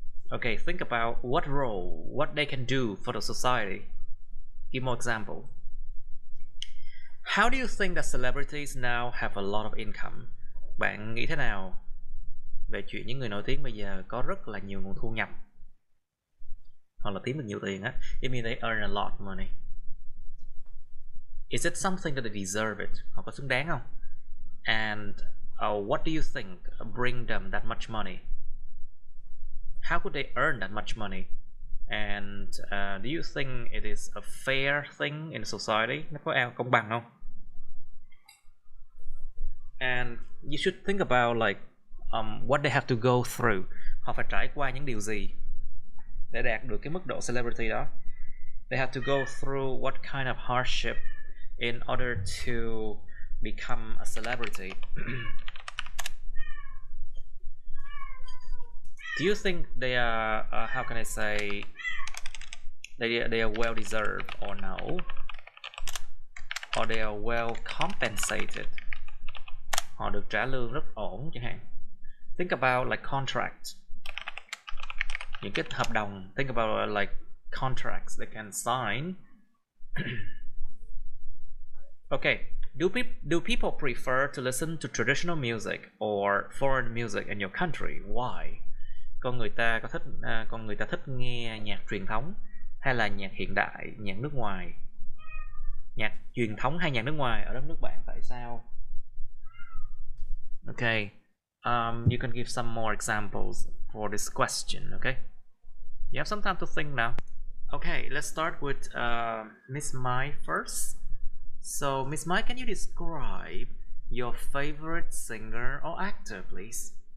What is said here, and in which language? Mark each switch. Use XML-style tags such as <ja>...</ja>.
<en>Okay, think about what role, what they can do for the society. Give more example. How do you think that celebrities now have a lot of income?</en> <vi>Bạn nghĩ thế nào về chuyện những người nổi tiếng bây giờ có rất là nhiều nguồn thu nhập, hoặc là kiếm được nhiều tiền á?</vi> <en>It means they earn a lot of money. Is it something that they deserve it?</en> <vi>Họ có xứng đáng không?</vi> <en>And what do you think bring them that much money? How could they earn that much money? And do you think it is a fair thing in society?</en> <vi>Nó có công bằng không?</vi> <en>And you should think about like what they have to go through. Họ phải trải qua những điều gì để đạt được cái mức độ celebrity đó. They have to go through what kind of hardship in order to become a celebrity. Do you think they are how can I say, they are well deserved or no? Or they are well compensated?</en> <vi>Họ được trả lương rất ổn chẳng hạn.</vi> <en>Think about like contracts.</en> <vi>Những cái hợp đồng.</vi> <en>Think about like contracts they can sign. Okay, do people prefer to listen to traditional music or foreign music in your country? Why?</en> <vi>Con người ta thích nghe nhạc truyền thống hay là nhạc hiện đại, nhạc nước ngoài? Nhạc truyền thống hay nhạc nước ngoài ở đất nước bạn, tại sao?</vi> <en>Okay, you can give some more examples for this question, okay? You have some time to think now. Okay, let's start with Miss Mai first. So, Miss Mai, can you describe your favorite singer or actor, please?</en>